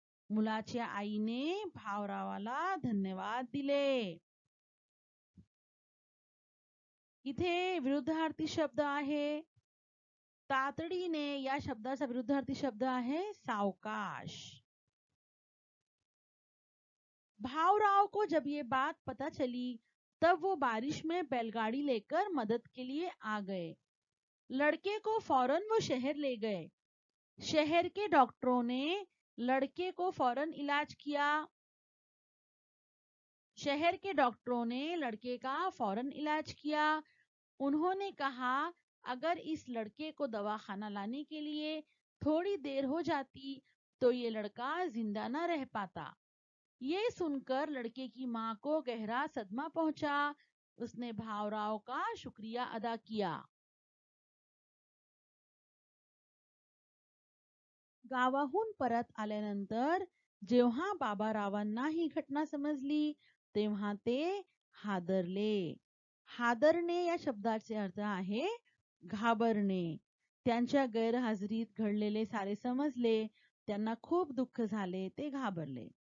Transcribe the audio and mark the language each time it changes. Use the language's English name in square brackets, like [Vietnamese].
[Marathi] मुलाच्या आईने भाऊरावाला धन्यवाद दिले. इथे विरुद्धार्थी शब्द आहे. तातडीने या शब्दाचा विरुद्धार्थी शब्द आहे सावकाश. [Hindi] भाऊराव को जब ये बात पता चली तब वो बारिश में बैलगाड़ी लेकर मदद के लिए आ गए. लड़के को फौरन वो शहर ले गए. शहर के डॉक्टरों ने लड़के को फौरन इलाज किया. शहर के डॉक्टरों ने लड़के का फौरन इलाज किया. उन्होंने कहा, अगर इस लड़के को दवाखाना लाने के लिए थोड़ी देर हो जाती तो ये लड़का जिंदा न रह पाता. ये सुनकर लड़के की माँ को गहरा सदमा पहुंचा. उसने भाऊराव का शुक्रिया अदा किया. [Marathi] गावाहून परत आल्यानंतर जेव्हा बाबारावांना ही घटना समजली तेव्हा ते हादरले. हादरणे या शब्दाचे अर्थ आहे घाबरणे. त्यांच्या गैरहजेरीत घडलेले सारे समजले. त्यांना खूप दुःख झाले. ते घाबरले.